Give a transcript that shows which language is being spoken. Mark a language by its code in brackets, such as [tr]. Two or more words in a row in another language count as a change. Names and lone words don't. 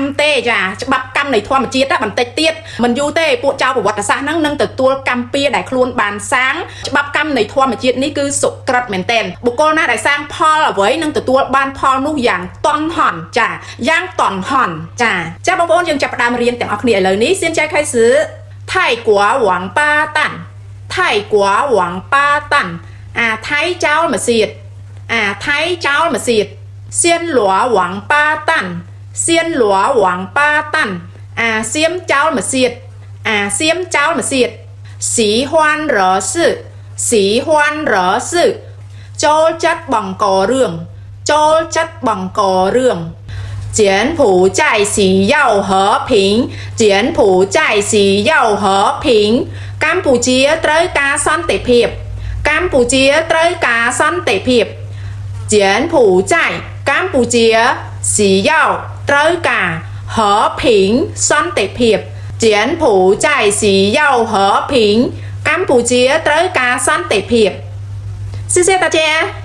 [km] ទេចាច្បាប់កម្មនៃធម្មជាតិបន្តិចទៀតមិនយូរទេពួកចៅប្រវត្តិសាស្ត្រហ្នឹងនឹងទទួលកម្មពៀដែលខ្លួនបានសាងច្បាប់កម្មនៃធម្មជាតិនេះគឺសុក្រិតមែនទែនបុគ្គលណាដែលសាងផលអ្វី នឹងទទួលបានផលនោះយ៉ាងតន់ហន់ចាយ៉ាងតន់ហន់ចាបងប្អូនយើងចាប់ផ្ដើមរៀនទាំងអស់គ្នាឥឡូវនេះ [zh] 先开始泰国王八蛋泰国王八蛋 [km] ថៃចោលមកសៀតថៃចោលមកសៀតសៀន [zh] หลัว王八蛋 [km] សៀន [zh] หลัว王八蛋 [km] សៀមចោលមកសៀតសៀមចោលមកសៀត [zh] 喜欢惹事喜欢惹事 [km] ចូលចិត្តបង្ករឿងចូលចិត្តបង្ករឿង [zh] 柬埔寨需要和平柬埔寨需要和平 [km] កម្ពុជាត្រូវការសន្តិភាពកម្ពុជាត្រូវការសន្តិភាព柬埔寨កម្ពុជា需要ត្រូវការ和平សន្តិភាព [zh] 柬埔寨需要和平 [km] កម្ពុជាត្រូវការសន្តិភាព [zh] 谢谢大家